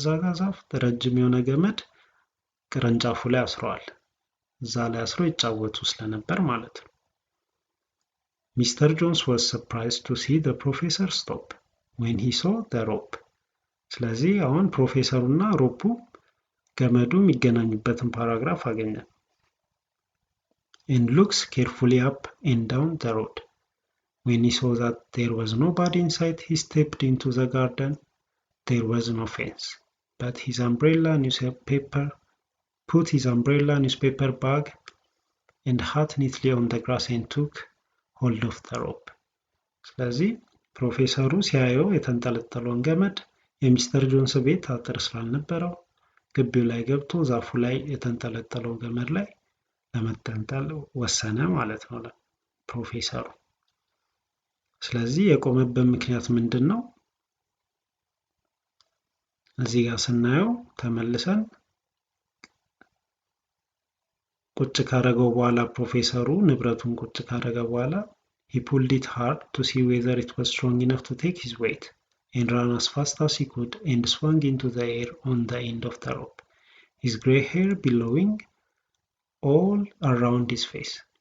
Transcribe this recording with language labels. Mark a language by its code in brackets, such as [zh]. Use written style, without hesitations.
[am] እዛ ጋር ዛፍ ረጅም የሆነ ገመድ ቅርንጫፉ ላይ አስረዋል። እዛ ላይ አስረው ይጫወቱ ስለነበር ማለት ነው። ሚስተር ጆንስ [en] was surprised to see the professor stop when he saw the rope። [am] ስለዚህ አሁን ፕሮፌሰሩና ሮፑ ገመዱ የሚገናኙበትን ፓራግራፍ አገኘን። [en] and looks carefully up and down the road. When he saw that there was nobody inside, he stepped into the garden. There was no fence, but put his umbrella, newspaper bag, and hat neatly on the grass and took hold of the rope. [am] ስለዚህ ፕሮፌሰሩ ሲያየው የተንጠለጠለውን ገመድ የሚስተር ጆንስ ቤት አጥር ስላልነበረው ግቢው ላይ ገብቶ ዛፉ ላይ የተንጠለጠለው ገመድ ላይ ለመጠንጠል ወሰነ ማለት ነው ፕሮፌሰሩ። ስለዚህ የቆመበት ምክንያት ምንድነው? እዚህ ጋር ስናየው ተመልሰን ቁጭ ካረገው በኋላ ፕሮፌሰሩ ንብረቱን ቁጭ ካረገ በኋላ [en] he pulled it hard to see whether it was strong enough to take his weight and ran as fast as he could and swung into the air on the end of the rope, his gray hair billowing all around his face.